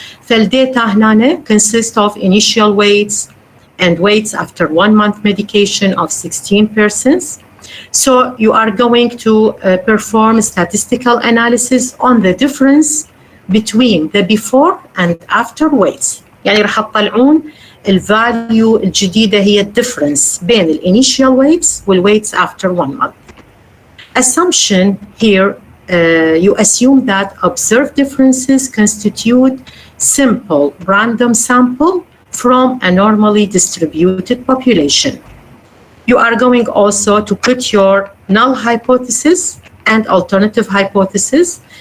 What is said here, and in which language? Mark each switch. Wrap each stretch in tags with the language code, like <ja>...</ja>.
<ar>فالداتا هنا</ar> <en>consist of initial weights and weights after 1 month medication of 16 persons. So you are going to perform statistical analysis on the difference between the before and after weights.</en> <ar>يعني راح تطلعون الفاليو الجديدة هي الديفرنس بين الانيشال weights وال</ar> <en>weights after 1 month. Assumption here you assume that observed differences constitute simple random sample from a normally distributed population. You are going also to put your null hypothesis and alternative hypothesis.</en>